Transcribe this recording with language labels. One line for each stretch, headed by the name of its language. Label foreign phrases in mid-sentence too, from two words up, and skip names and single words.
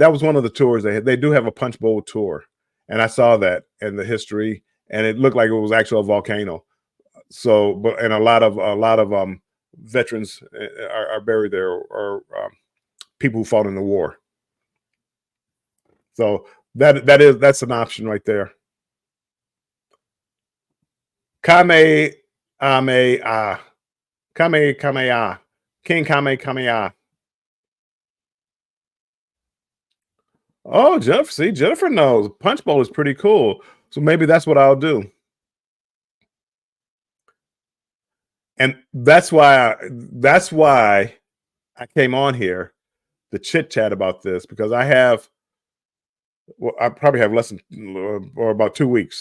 English: That was one of the tours they had. They do have a Punch Bowl tour, and I saw that and the history, and it looked like it was actually a volcano. So, but and a lot of veterans are buried there, or people who fought in the war. So that's an option right there. Kame Ame Ah. Kame Kame Ah. King Kame Kame Ah. Oh, Jennifer. See, Jennifer knows. Punch Bowl is pretty cool. So maybe that's what I'll do. And that's why I came on here to chit chat about this, because I probably have less than or about 2 weeks.